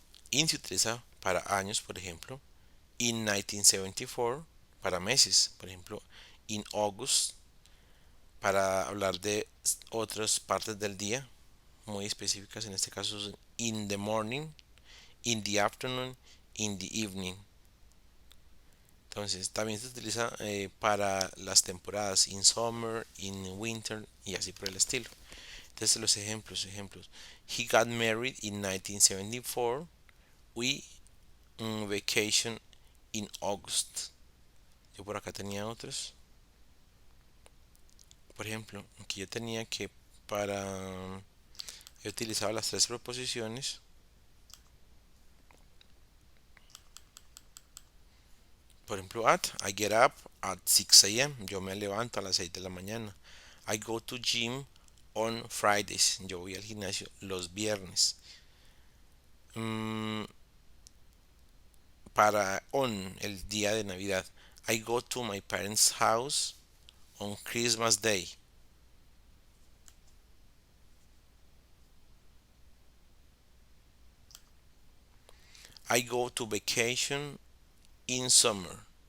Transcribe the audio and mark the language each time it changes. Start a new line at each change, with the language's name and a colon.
Spanish: In se utiliza para años, por ejemplo.
English: In 1974,
Spanish: para meses, por ejemplo,
English: in August,
Spanish: para hablar de otras partes del día muy específicas, en este caso
English: in the morning, in the afternoon, in the evening.
Spanish: Entonces también se utiliza para las temporadas
English: in summer, in winter
Spanish: y así por el estilo. Entonces los ejemplos.
English: He got married in 1974. We vacation in August.
Spanish: Yo por acá tenía otros. Por ejemplo, aquí yo tenía que para... He utilizado las tres preposiciones. Por ejemplo,
English: I get up at 6 a.m.
Spanish: Yo me levanto a las 6 de la mañana.
English: I go to gym on Fridays.
Spanish: Yo voy al gimnasio los viernes. Mm, para on, el día de Navidad.
English: I go to my parents' house on Christmas Day. I go to vacation in summer.